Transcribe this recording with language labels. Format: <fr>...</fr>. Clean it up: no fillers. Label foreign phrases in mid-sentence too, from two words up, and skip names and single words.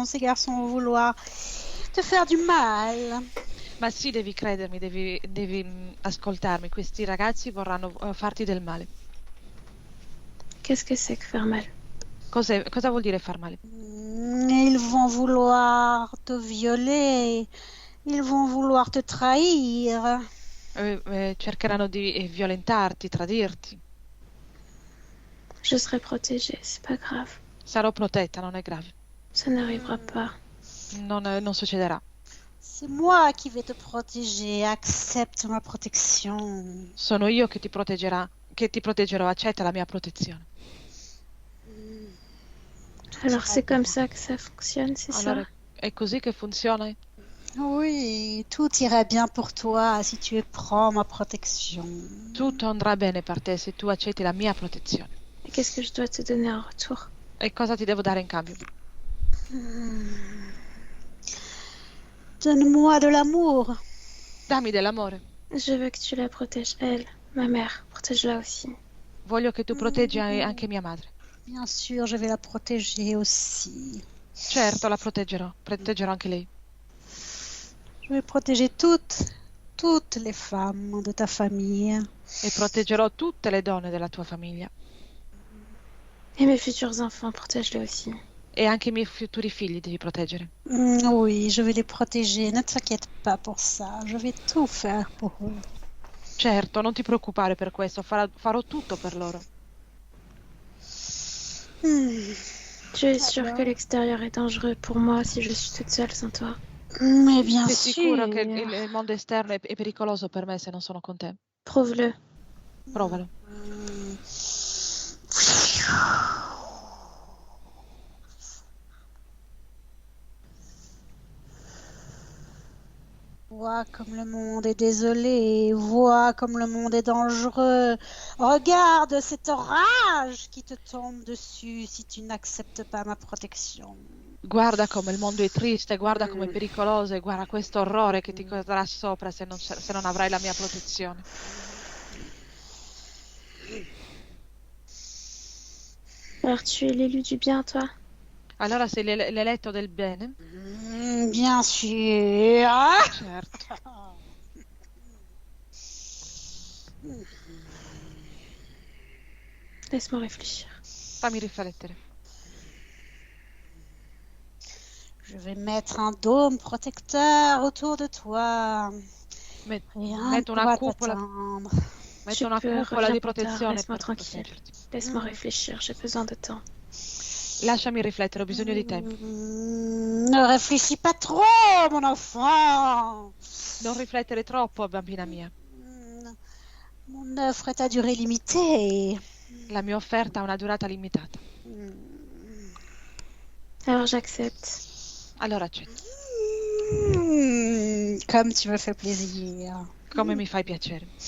<fr>Ces garçons vont vouloir te faire du mal.</fr> <it>Ma sì, devi credermi, devi ascoltarmi. Questi ragazzi vorranno farti del male.</it> <fr>Qu'est-ce que c'est que faire mal?</fr> <it>Cosa vuol dire far male?</it> <fr>Ils vont vouloir te violer. Ils vont vouloir te trahir.</fr> <it>Cercheranno di violentarti, tradirti.</it> <fr>Je serai protégée, c'est pas grave.</fr> <it>Sarò protetta, non è grave.</it> <fr>Ça n'arrivera pas.</fr> <it>Non succederà.</it> <fr>C'est moi qui vais te protéger. Accepte ma protection.</fr> <it>Sono io che ti proteggerò, accetta la mia protezione.</it> <fr>Alors c'est comme ça que ça fonctionne, c'est</fr> <it>Allora,</it> <fr>ça?</fr> <it>è così che funziona?</it> <fr>Oui, tout ira bien pour toi si tu prends ma protection.</fr> <it>Tutto andrà bene per te se tu accetti la mia protezione.</it> <fr>Et qu'est-ce que je dois te donner en retour?</fr> <it>E cosa ti devo dare in cambio?</it> <fr>Donne-moi de l'amour.</fr> <it>Dammi dell'amore.</it> <fr>Je veux que tu la protèges, elle, ma mère. Protège-la aussi.</fr> <it>Voglio che tu proteggi anche mia madre.</it> <fr>Bien sûr, je vais la protéger aussi.</fr> <it>Certo, la proteggerò anche lei.</it> <fr>Je vais protéger toutes les femmes de ta famille.</fr> <it>E proteggerò tutte le donne della tua famiglia.</it> <fr>Et mes futurs enfants, protège-les aussi.</fr> <it>E anche i miei futuri figli devi proteggere.</it> <fr>Oui, je vais les protéger. Ne t'inquiète pas pour ça. Je vais tout faire pour eux.</fr> <it>Certo, non ti preoccupare per questo, farò tutto per loro.</it> <fr>Tu es sûre que l'extérieur est dangereux pour moi si je suis toute seule sans toi? Mais bien</fr> <it>Sei</it> <fr>sûr.</fr> <it>sicuro che il mondo esterno è pericoloso per me se non sono con te?</it> <fr>Prouve-le.</fr> <it>Provalo.</it> <fr>Vois comme le monde est désolé, vois comme le monde est dangereux. Regarde cet orage qui te tombe dessus si tu n'acceptes pas ma protection.</fr> <it>Guarda come il mondo è triste, guarda come è pericoloso e guarda questo orrore che ti cadrà sopra se non avrai la mia protezione.</it> <fr>Alors tu es l'élu du bien, toi?</fr> <it>Allora sei l'eletto del bene?</it> <fr>Bien sûr.</fr> <it>Certo.</it> <fr>Laisse-moi réfléchir.</fr> <it>Fammi riflettere.</it> <fr>Je vais mettre un dôme protecteur autour de toi. Rien ne</fr> <it>Metto una</it> <fr>pourra</fr> <it>cupola,</it> <fr>t'atteindre.</fr> <it>metto una cupola</it> <fr>reviens</fr> <it>di</it> <fr>plus tard,</fr> <it>protezione</it> <fr>laisse-moi</fr> <it>per</it> <fr>tranquille.</fr> <it>proteggerti.</it> <fr>Laisse-moi réfléchir, j'ai besoin de temps.</fr> <it>Lasciami riflettere, ho bisogno di tempo.</it> <fr>Ne réfléchis pas trop, mon enfant.</fr> <it>Non riflettere troppo, bambina mia.</it> <fr>Mon offre est à durée limitée.</fr> <it>La mia offerta ha una durata limitata.</it> <fr>Alors j'accepte.</fr> <it>Allora accetto.</it> <fr>Comme tu me fais plaisir.</fr> <it>Come mi fai piacere.</it>